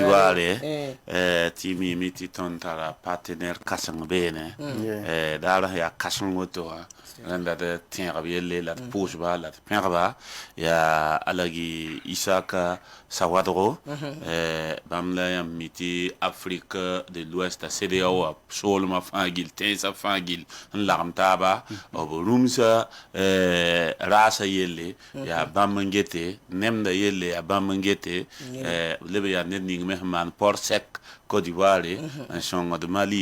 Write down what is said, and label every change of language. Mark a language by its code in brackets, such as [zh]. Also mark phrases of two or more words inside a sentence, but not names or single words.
[mos] d'Ivoire tɩ miime tɩ tõnd tara partenaire kãseng beene daarã yaa kãseng woto wã rẽnda d tẽegb yelle la d pʋʋsba la d pẽgba yaa alagi Isaka Sawadgo bãmb la yãmb mi tɩ Afrique de l'Ouest a CEDEAO wã soolmã fãa gil tẽensã fãa gil n lagem taaba b rũmsã raasa yelle yaa bãmb n gete nemda yelle yaa bãmb n gete leb yaa ned ning me sẽn maan [fr] port sec [mos] Côte d'Ivoire n sõngd Mali